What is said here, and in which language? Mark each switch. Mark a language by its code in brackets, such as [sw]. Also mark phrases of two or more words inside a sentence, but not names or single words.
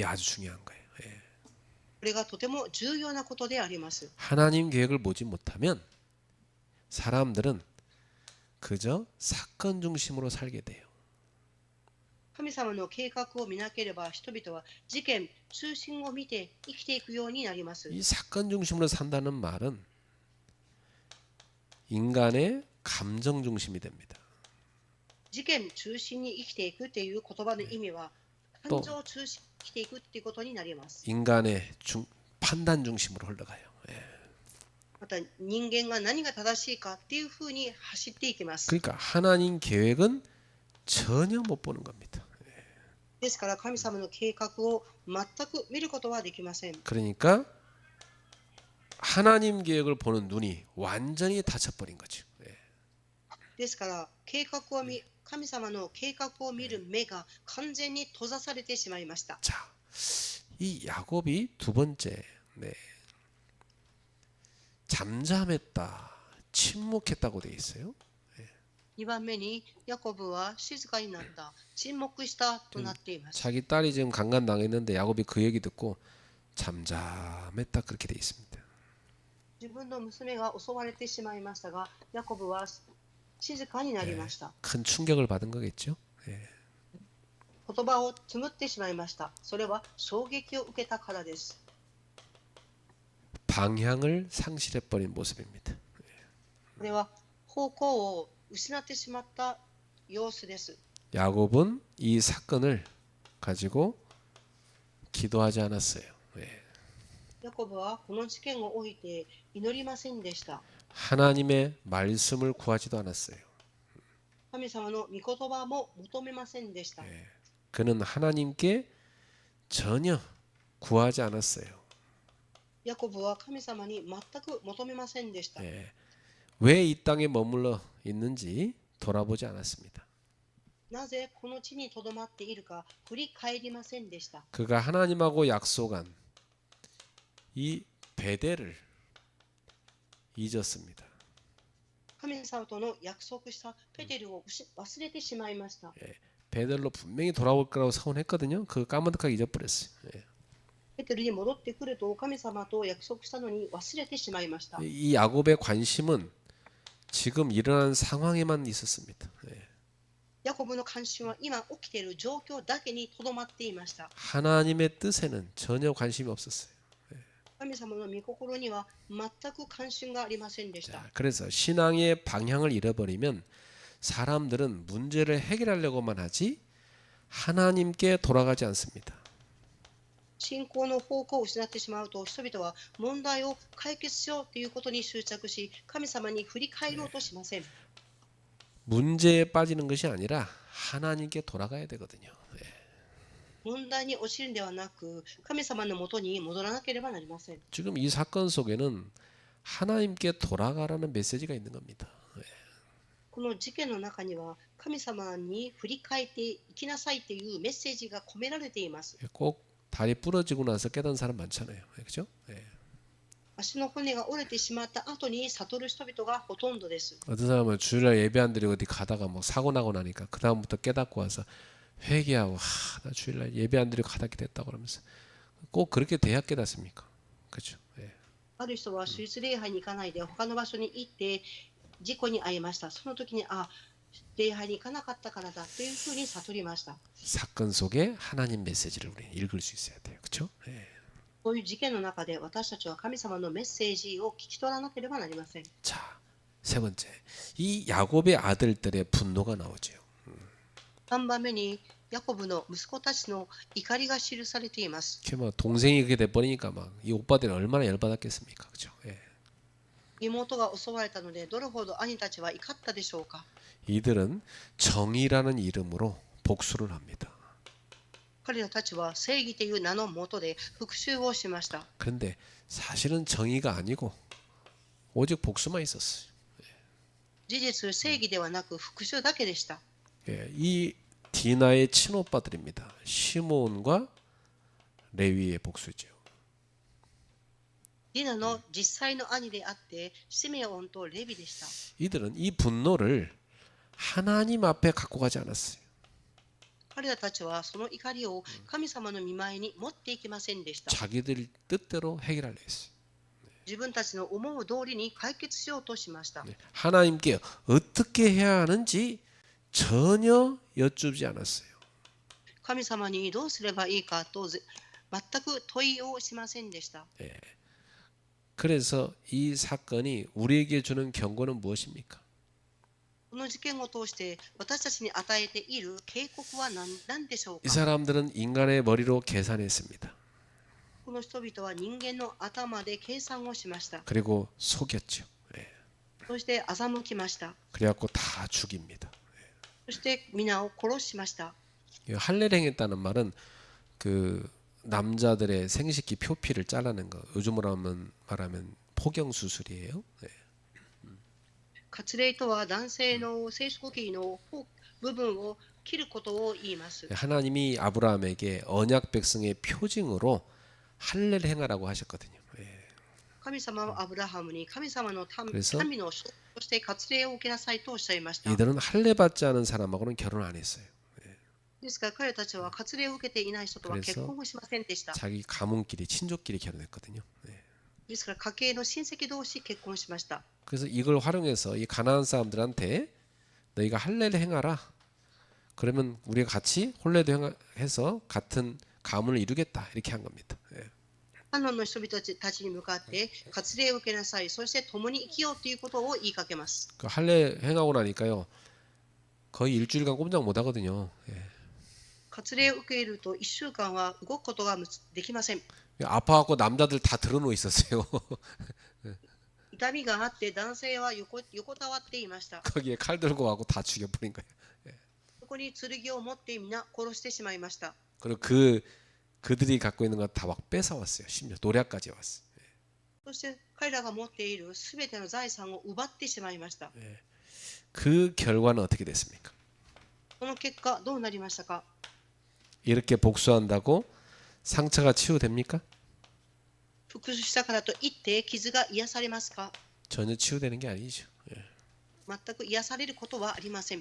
[ko] 이게 아주 중요한 거예요. [ja] これがとても重要なことであります。 [ko] 하나님 계획을 보지 못하면 사람들은 그저 사건 중심으로 살게 돼요. [ja] 神様の計画を見なければ人々は事件、中心を見て生きていくようになります。 [ko] 이 사건 중심으로 산다는 말은 인간의 감정 중심이 됩니다. [ja] 事件中心に生きていくという言葉の意味は、感情中心に生きていくということになります。 [ko] 인간의 판단 중심으로 흘러가요. [ja] また人間が何が正しいかっていうふうに走っていきます。 [ko] 그러니까 하나님 계획은 전혀 못 보는 겁니다. [ja] ですから神様の計画を全く見ることはできません。 [ko] 그러니까 하나님 계획을 보는 눈이 완전히 닫혀버린 거죠. [ja] ですから神様の計画を見る目が完全に閉ざされてしまいました。 [ko] 자, 이 야곱이 두 번째 잠잠했다, 침묵했다고 돼 있어요. [ja] 2 番目にヤコブは静かになった、沈黙したとなっています。 [ko] 자기 딸이 지금 강간당했는데 야곱이 그 얘기 듣고 잠잠했다 그렇게 돼 있습니다. [ja] 自分の娘が襲われてしまいましたが、ヤコブは静かになりました。 [ko] 큰 충격을 받은 거겠죠. [ja] 言葉を紡ってしまいました。それは衝撃を受けたからです。 [ko] 방향을 상실해버린 모습입니다. [ja] これは方向を失ってしまった様子です。 [ko] 야곱은 이 사건을 가지고 기도하지 않았어요. [ja] ヤコブはこの事件を置いて祈りませんでした。 [ko] 하나님의 말씀을 구하지도 않았어요. [ja] 神様の御言葉も求めませんでした。 [ko] 그는 하나님께 전혀 구하지 않았어요. [ja] ヤコブは神様に全く求めませんでした。 [ko] 왜 이 땅에 머물러 있는지 돌아보지 않았습니다. [ja] なぜこの地にとどまっているか振り返りませんでした。 [ko] 그가 하나님하고 약속한 이 베델을 잊었습니다. [ja] 神様との約束したペテルを忘れてしまいました。 [ko] 베델로 분명히 돌아올 거라고 서운했거든요. 그거 까마득하게 잊어버렸어요. [ja] ペテルに戻ってくると神様と約束したのに忘れてしまいました。 [ko] 이 야곱의 관심은 지금 일어난 상황에만 있었습니다. [ja] ヤコブの関心は今起きている状況だけにとどまっていました。 [ko] 하나님의 뜻에는 전혀 관심이 없었어요. [ja] 神様の御心には全く関心がありませんでした。 [ko] 자, 그래서 신앙의 방향을 잃어버리면 사람들은 문제를 해결하려고만 하지 하나님께 돌아가지 않습니다. [ja] 信仰の方向を失ってしまうと人々は問題を解決しようということに執着し神様に振り返ろうとしません。 [ko] 문제에 빠지는 것이 아니라 하나님께 돌아가야 되거든요. [ja] 問題に陥るんではなく神様のもとに戻らなければなりません。 [ko] 지금 이 사건 속에는 하나님께 돌아가라는 메시지가 있는 겁니다. [ja] この事件の中には神様に振り返っていきなさいというメッセージが込められています。 [ko] 꼭 다리 부러지고 나서 깨닫는 사람 많잖아요. 그렇죠? [ja] 足の骨が折れてしまった後に悟る人々がほとんどです。 [ko] 어떤 사람은 주일날 예배 안 드리고 어디 가다가 뭐 사고 나고 나니까 그 다음부터 깨닫고 와서 회개하고 나 주일날 예배 안 드리고 가닥게 됐다고 그러면서 꼭 그렇게 돼야 깨닫습니까? 그렇죠? 예. [ja] ある人は主日礼拝に行かないで他の場所に行って事故に遭いました。その時に礼拝に行かなかったからだというふうに悟りました。 [ko] 사건 속에 하나님 메시지를 우리는 읽을 수 있어야 돼요. 그렇죠? 예. [ja] こういう事件の中で私たちは神様のメッセージを聞き取らなければなりません。 [ko] 자, 세 번째. 이 야곱의 아들들의 분노가 나오죠. [ja] 3 番目にヤコブの息子たちの怒りが記されています。 [ko] 이렇게 막 동생이 그렇게 돼 버리니까 막 이 오빠들이 얼마나 열받았겠습니까? 그렇죠? 예. [ja] 妹が襲われたのでどれほど兄たちは怒ったでしょうか。 [ko] 이들은 정의라는 이름으로 복수를 합니다. [ja] 彼らたちは正義という名のもとで復讐をしました。 [ko] 그런데 사실은 정의가 아니고 오직 복수만 있었어요. [ja] 事実、正義ではなく復讐だけでした。 [ko] 예, 이 디나의 친오빠들입니다. 시몬과 레위의 복수죠. [ja] ディナの実際の兄であってシメオンとレビでした。 [ko] 이들은 이 분노를 하나님 앞에 갖고 가지 않았어요. [ja] 彼らたちはその怒りを神様の御前に持っていきませんでした。 [ko] 자기들 뜻대로 해결하려 했어요. [ja] 自分たちの思う通りに解決しようとしました。 [ko] 하나님께 어떻게 해야 하는지 전혀 여쭙지 않았어요. [ja] 神様にどうすればいいかと全く問いをしませんでした。 [ko] 그래서 이 사건이 우리에게 주는 경고는 무엇입니까? [ja] この事件を通して私たちに与えている警告は何でしょう [ko] 이 [ja] か。 [ko] 사람들은 인간의 머리로 계산했습니다. [ja] この人々は人間の頭で計算をしました。 [ko] 그리고 속였죠. [ja] そして欺きました。 [ko] 그래갖고 다 죽입니다. [ja] そして皆を殺しました。 [ko] 할례를 행했다는 말은 그 남자들의 생식기 표피를 잘라낸 거. 요즘으로 말하면 포경 수술이에요. [ja] 割礼とは男性の生殖器の部分を切ることを言います。 [ko] 하나님이 아브라함에게 언약 백성의 표징으로 할례를 행하라고 하셨거든요. [ja] 神様はアブラハムに神様の [ko] 그래서 [ja] 民の証として割礼を受けなさいとおっしゃいました。 [ko] 이들은 할례 받지 않은 사람하고는 결혼 안 했어요. [ja] ですから彼たちは割礼を受けていない人とは結婚をしませんでした。 [ko] 자기 가문끼리 친족끼리 결혼했거든요. [ja] ですから家系の親戚同士結婚しました。 [ko] 그래서 이걸 활용해서 이 가나안 사람들한테 너희가 할례를 행하라. 그러면 우리가 같이 혼례도 해서 같은 가문을 이루겠다. 이렇게 한 겁니다. [ja] カナンの人々たちに向かって割礼を受けなさい、そして共に生きようということを言いかけます。 [ko] 그 할례 행하고 나니까요. 거의 일주일간 꼼짝 못 하거든요. [ja] 割礼を受けると1週間は動くことができません。 [ko] 아파갖고 남자들 다 드러누워 있었어요. [ja] 痛みがあって男性は横たわっていました。 [ko] 거기에 칼 들고 가고 다 죽여버린 거예요. [ja] そこに剣を持って皆殺してしまいました。 [ko] 그리고 그들이 갖고 있는 거 다 막 뺏어왔어요. 심지어 노략까지 왔어요. [ja] そして彼らが持っているすべての財産を奪ってしまいました。 [ko] 그 결과는 어떻게 됐습니까? [ja] その結果どうなりましたか。 [ko] 이렇게 복수한다고 상처가 치유됩니까? [ja] 復讐したからといって傷が癒されますか。 [ko] 전혀 치유되는 게 아니죠. [ja] 全く癒されることはありません。